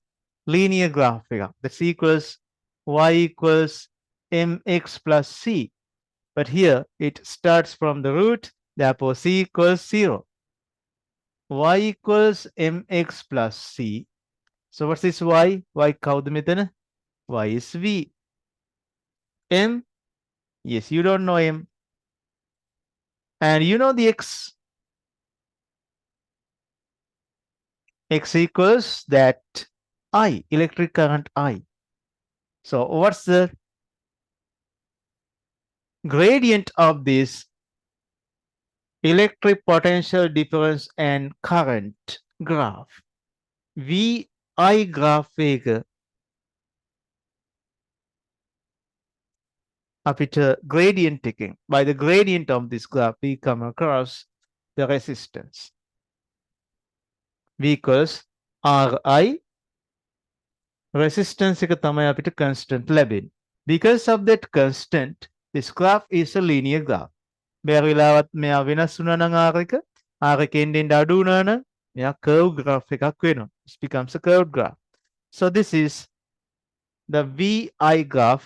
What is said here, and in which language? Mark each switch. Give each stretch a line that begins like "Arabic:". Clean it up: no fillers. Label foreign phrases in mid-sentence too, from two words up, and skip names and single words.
English: Linear graph figure. That's equals y equals mx plus c. But here it starts from the root, therefore c equals 0. Y equals mx plus c. So what's this y?
Sinhala: Y කවුද මෙතන?
English: Y is v. M? Yes, you don't know m. And you know the x. X equals that I, electric current I. So what's the gradient of this electric potential difference and current graph? VI graph
Sinhala: එක අපිට gradient එකෙන්,
English: by the gradient of this graph we come across the resistance. V equals RI,
Sinhala: resistance එක තමයි අපිට constant ලැබෙන්නේ.
English: Because of that constant, this graph is a linear graph.
Sinhala: බැරි වෙලාවත් මෙයා වෙනස් වුණා නම් R එක එන්න අඩු වුණා නම් මෙයා
English: curve graph
Sinhala: එකක් වෙනවා.
English: It becomes a curved graph. So this is the VI graph.